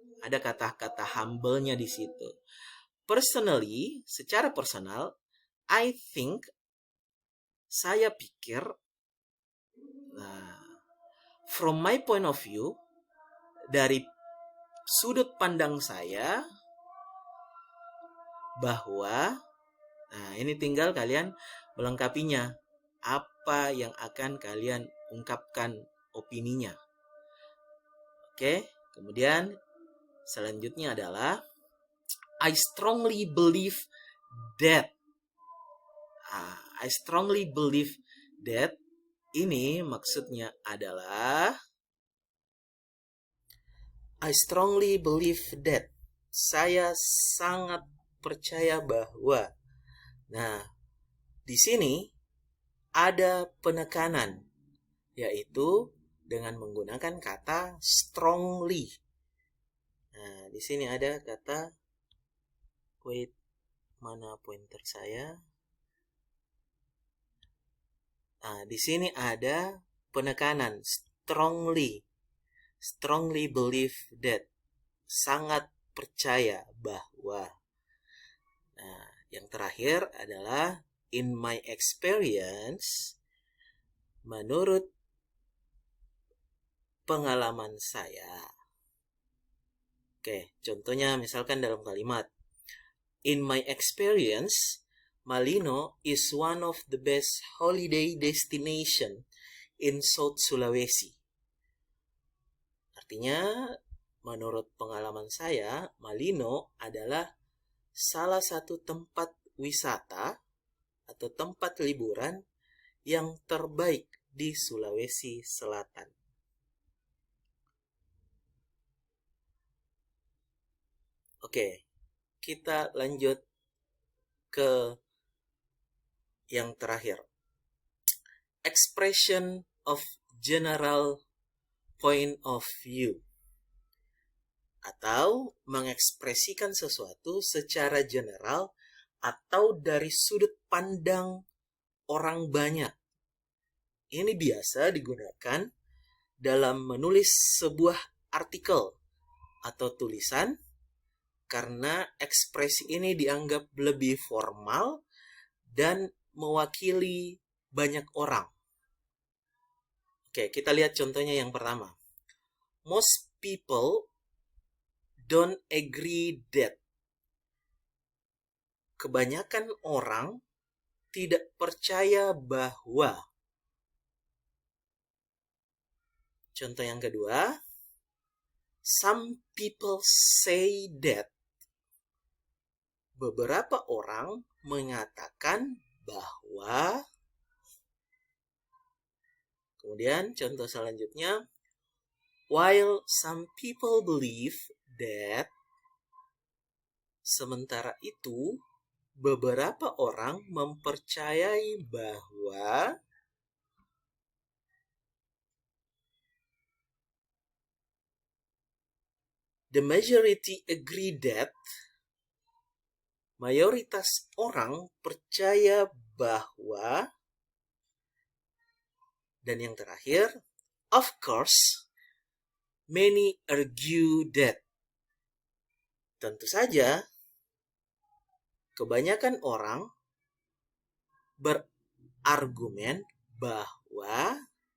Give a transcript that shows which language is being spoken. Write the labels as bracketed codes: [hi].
[id] Ada kata-kata humble-nya di situ. [en] Personally, [id] secara personal, [en] I think, [id] saya pikir, nah, [en] from my point of view, [id] dari sudut pandang saya, bahwa, nah ini tinggal kalian melengkapinya. Apa yang akan kalian ungkapkan opininya. Oke, kemudian selanjutnya adalah [en] I strongly believe that. I strongly believe that. [id] Ini maksudnya adalah [en] I strongly believe that. [id] Saya sangat percaya bahwa. Nah, di sini ada penekanan, yaitu dengan menggunakan kata strongly. Nah, di sini ada kata, wait, mana pointer saya? Nah, di sini ada penekanan strongly. [en] Strongly believe that. [id] Sangat percaya bahwa. Nah, yang terakhir adalah [en] in my experience. [id] Menurut pengalaman saya. Oke, contohnya misalkan dalam kalimat. [en] In my experience, Malino is one of the best holiday destination in South Sulawesi. [id] Artinya, menurut pengalaman saya, Malino adalah salah satu tempat wisata atau tempat liburan yang terbaik di Sulawesi Selatan. Oke, kita lanjut ke yang terakhir. [en] Expression of general point of view. [id] Atau mengekspresikan sesuatu secara general atau dari sudut pandang orang banyak. Ini biasa digunakan dalam menulis sebuah artikel atau tulisan karena ekspresi ini dianggap lebih formal dan mewakili banyak orang. Oke, kita lihat contohnya yang pertama. [en] Most people don't agree that. [id] Kebanyakan orang tidak percaya bahwa. Contoh yang kedua. [en] Some people say that. [id] Beberapa orang mengatakan bahwa. Kemudian contoh selanjutnya. [en] While some people believe that. [id] Sementara itu, beberapa orang mempercayai bahwa. [en] The majority agree that. [id] Mayoritas orang percaya bahwa. Dan yang terakhir, [en] of course, many argue that. [id] Tentu saja, kebanyakan orang berargumen bahwa.